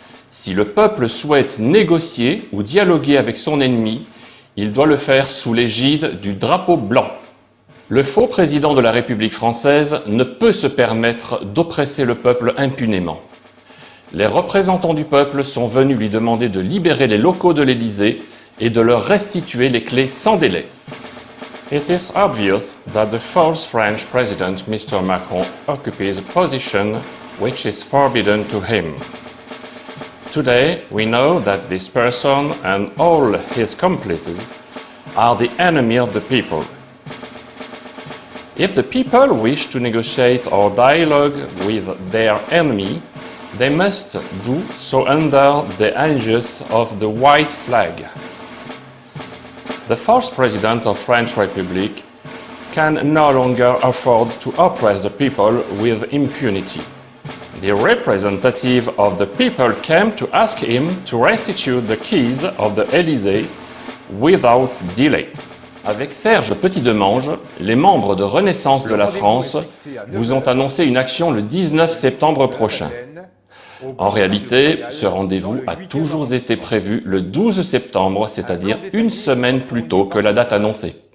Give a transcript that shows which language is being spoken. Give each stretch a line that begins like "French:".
French: Si le peuple souhaite négocier ou dialoguer avec son ennemi, il doit le faire sous l'égide du drapeau blanc. Le faux président de la République française ne peut se permettre d'oppresser le peuple impunément. Les représentants du peuple sont venus lui demander de libérer les locaux de l'Élysée et de leur restituer les clés sans délai.
English: It is obvious that the false French president, Mr. Macron, occupies a position which is forbidden to him. Today, we know that this person and all his complices are the enemy of the people. If the people wish to negotiate or dialogue with their enemy, they must do so under the aegis of the white flag. The false president of French Republic can no longer afford to oppress the people with impunity. The representative of the people came to ask him to restitute the keys of the Élysée without delay.
French: Avec Serge Petit-Demange, les membres de Renaissance de la France vous ont annoncé une action le 19 septembre prochain. En réalité, ce rendez-vous a toujours été prévu le 12 septembre, c'est-à-dire une semaine plus tôt que la date annoncée.